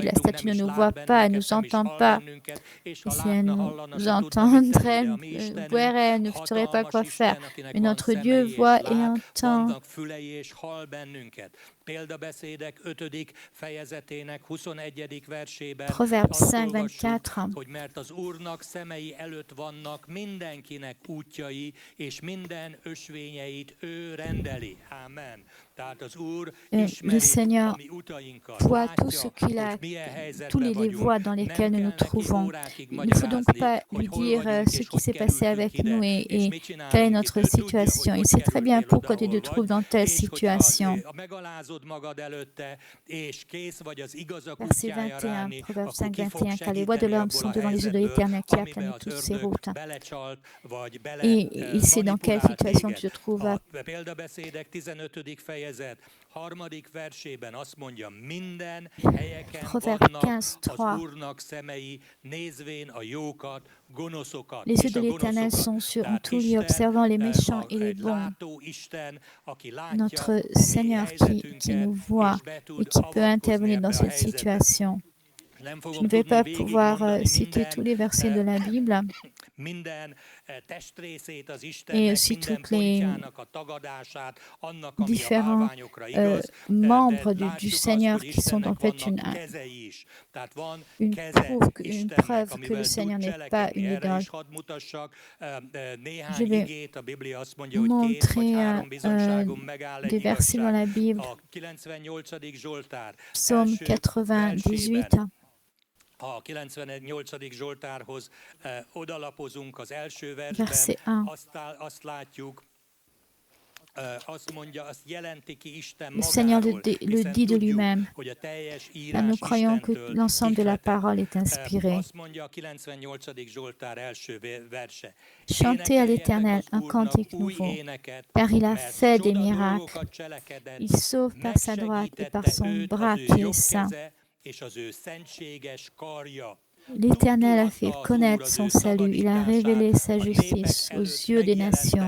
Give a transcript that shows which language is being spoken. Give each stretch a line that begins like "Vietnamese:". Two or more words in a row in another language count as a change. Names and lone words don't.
French: La statue ne nous voit pas, elle ne nous entend pas. Et si elle nous entendrait, elle ne saurait pas quoi faire. Mais notre Dieu voit et entend. Proverbe 5, 24.
Hungarian: Hogy mert az Úrnak szemei előtt vannak mindenkinek útjai, és minden ösvényeit ő rendeli. Amen.
French: Le Seigneur voit tout ce qu'il a, tous les voies dans lesquelles nous nous trouvons. Il ne faut donc pas lui dire ce qui s'est passé avec nous et quelle est notre situation. Il sait très bien pourquoi tu te trouves dans telle situation. Verset 21, Proverbe 5, 21, car les voies de l'homme sont devant les yeux de l'Éternel qui aplane toutes ses routes. Et il sait dans quelle situation tu te trouves.
Hungarian: Harmadik versében azt mondja, minden helyeken vannak az Úrnak szemei, nézvén a jókat, gonoszokat.
French: Les yeux de l'Éternel sont sur tout lieu, observant les méchants et les bons. Notre Seigneur qui nous voit et qui peut intervenir dans cette situation. Je ne vais pas pouvoir citer tous les versets de la Bible et aussi tous les différents membres du Seigneur qui sont en fait une preuve que le Seigneur n'est pas une idole. Je vais montrer des versets dans la Bible. Psaume 98.
Hungarian: A 98. Zsoltárhoz odalapozunk az első versben, azt látjuk, azt mondja, azt jelenti ki Isten magáról,
French: le dit de lui-même. Nous croyons que l'ensemble de la parole est inspiré.
Hungarian: Azt mondja a 98. Zsoltár első verse.
French: Chantez à l'Éternel un cantique nouveau, car il a fait des miracles. Il sauve par sa droite et par son bras qui est saint. L'Éternel a fait connaître son salut, il a révélé sa justice aux yeux des nations.